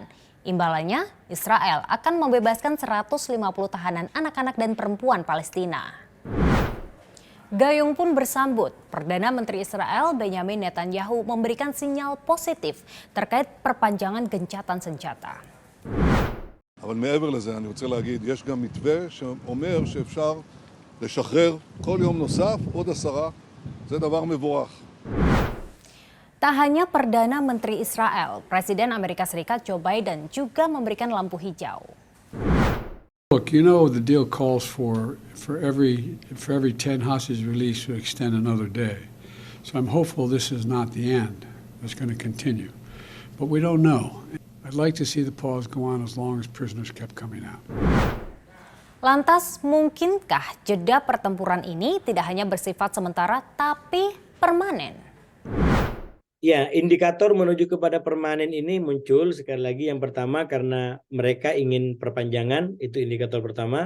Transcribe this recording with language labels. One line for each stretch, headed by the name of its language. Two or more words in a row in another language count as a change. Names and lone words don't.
Indonesian: Imbalannya, Israel akan membebaskan 150 tahanan anak-anak dan perempuan Palestina. Gayung pun bersambut. Perdana Menteri Israel Benjamin Netanyahu memberikan sinyal positif terkait perpanjangan gencatan senjata.
Hebrew: אבל מעבר לזה אני רוצה להגיד, יש גם מתווה שאומר שאפשר לשחרר כל יום נוסף עוד 10, זה דבר מבורך.
Indonesian: Tak hanya Perdana Menteri Israel, Presiden Amerika Serikat Joe Biden juga memberikan lampu hijau.
English: Look, you know the deal calls for every 10 hostages released to extend another day. So I'm hopeful this is not the end. It's going to continue. But we don't know. I'd like to see the pause go on as long as prisoners kept coming out.
Indonesian: Lantas, mungkinkah jeda pertempuran ini tidak hanya bersifat sementara tapi permanen? Ya, indikator menuju kepada permanen ini muncul sekali lagi. Yang pertama karena mereka ingin perpanjangan, itu indikator pertama.